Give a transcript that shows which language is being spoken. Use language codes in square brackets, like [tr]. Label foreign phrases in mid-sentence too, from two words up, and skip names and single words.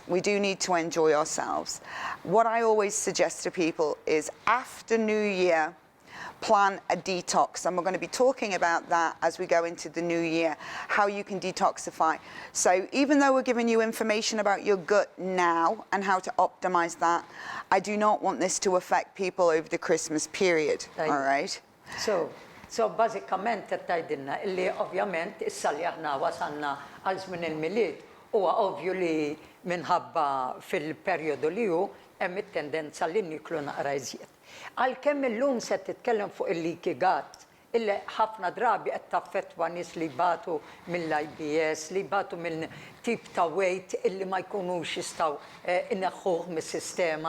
[en] We do need to enjoy ourselves. What I always suggest to people is after New Year, plan a detox, and we're going to be talking about that as we go into the new year, how you can detoxify. So even though we're giving you information about your gut now and how to optimize that, I do not want this to affect people over the Christmas period, all right? [mt] So bażikament qed tgħidilna illi ovvjament issa li aħna wasalna għal żmien il-milied huwa ovvju li minħabba fil-perjodu li hu hemm it-tendenza li niklu naqra iżjed. Għalkemm illum se titkellem fuq il- [en] leaky gut, [mt] illi ħafna drabi qed taffettwa nies li jbatu mill-IBS, li jbatu mill tip ta' weight illi ma jkunux jistgħu inneħħuh mis-sistema.